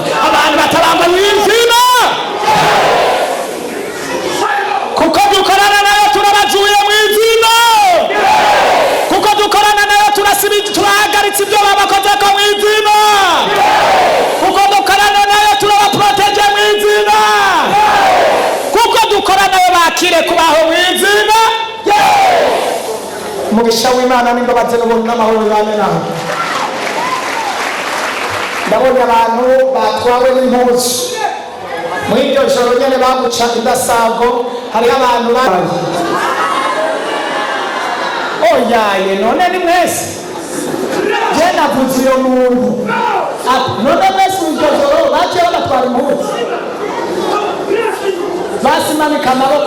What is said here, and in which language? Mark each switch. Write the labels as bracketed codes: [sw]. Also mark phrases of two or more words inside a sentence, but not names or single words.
[rn] Abantu batabamba mu izina, kuko dukorana nayo turabazuye mu izina, kuko dukorana nayo turahagaritse ibyo babakozeko mu izina, kuko dukorana nayo turabaproteje mu izina, kuko dukorana nayo bakire kubaho mu izina. Umugisha w'Imana n'imbabazi n'amahoro bibane nawe. Ndabona abantu batwawe n'impuzu muri iryo joro nyene baguca indasago. Hariho abantu oyaye, none ni mwese je navuze iyo muntu none mwese iryo joro baciye bagatwara impuzu, basimanika amaboko.